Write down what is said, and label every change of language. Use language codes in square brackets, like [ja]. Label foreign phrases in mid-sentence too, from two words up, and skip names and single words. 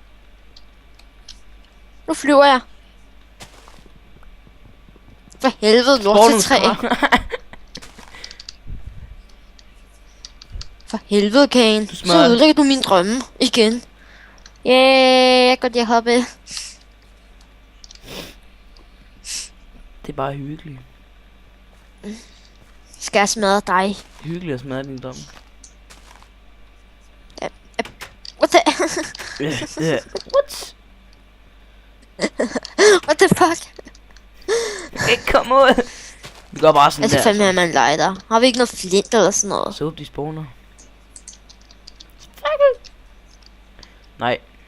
[da] Nu flyver jeg. For helvede, lortetræ. For helvede, Kane. Så ødelægger du min drømme igen. Ja, jeg går lige hoppe. Det er bare hyggeligt. Skal jeg smadre dig? Hyggeligt at smadre din drøm. [en] What the... What? What the fuck? [da] Ikke kom ud. Vi går bare sådan altså, der. fandme, at man lighter. Har vi ikke noget flint eller sådan noget? Så op, de spawner. Nej.